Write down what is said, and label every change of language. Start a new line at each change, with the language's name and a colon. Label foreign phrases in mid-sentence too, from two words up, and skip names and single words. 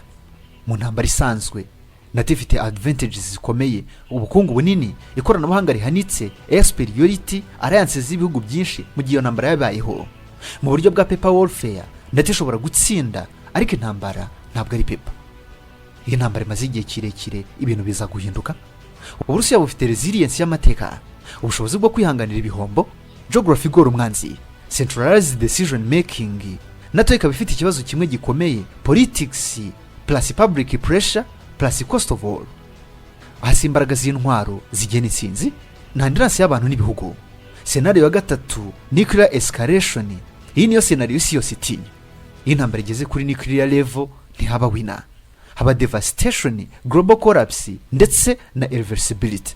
Kinyarwanda: Mu ntambara isanzwe Nato ifite advantages zikomeye, ubukungu bunini, ikoranabuhanga rihanitse,
English: air superiority,
Kinyarwanda: alliances z'ibihugu byinshi mu gihe iyo ntambara yabayeho. Mu buryo bwa
English: paper warfare
Kinyarwanda: Nato ishobora gutsinda, ariko intambara ntabwo ari paper. iyi ntambara imaze igihe kirekire ibintu biza guhinduka. Uburusiya bufite resilience y'amateka, ubushobozi bwo kwihanganira ibihombo, geography igora umwanzi,
English: centralized decision making.
Kinyarwanda: Nato ikaba ifite ikibazo kimwe gikomeye,
English: politics plus public pressure plus cost of war.
Kinyarwanda: Hasi imbaraga z'intwaro zigena intsinzi na endurance y'abantu n'ibihugu. Scenario ya gatatu,
English: nuclear escalation.
Kinyarwanda: Iyi niyo scenario isi yose itinya. Iyi ntambara igeze kuri
English: nuclear level
Kinyarwanda: ntihaba winner, haba devastation,
English: global collapse
Kinyarwanda: ndetse na irreversibility.